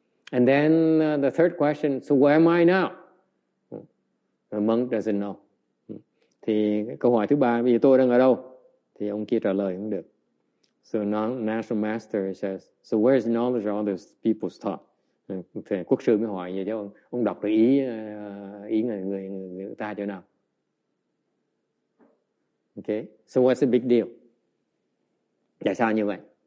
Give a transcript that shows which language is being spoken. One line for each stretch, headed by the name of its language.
English: And then the third question, so where am I now? The monk doesn't know.
Vietnamese: Thì câu hỏi thứ ba, bây giờ tôi đang ở đâu? Thì ông kia trả lời không được.
English: So National Master says, so where is knowledge of other people's thought?
Vietnamese: Thì quốc sư mới hỏi vậy chứ ông đọc được ý người ta chỗ nào?
English: Okay, so what's the big deal?
Vietnamese: Tại sao như vậy?